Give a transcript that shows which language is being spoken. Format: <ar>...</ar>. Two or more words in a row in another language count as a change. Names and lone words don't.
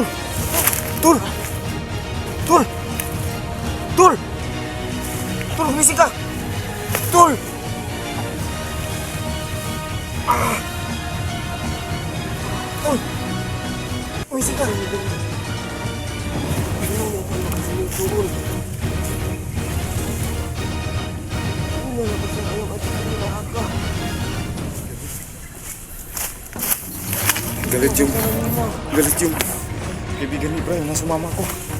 <tl>Tul! Tul! Tul! Tul, gumising ka! Tul! Tul! Gumising ka! Galit yung kaibigan ni Brian na sumama ko.</tl>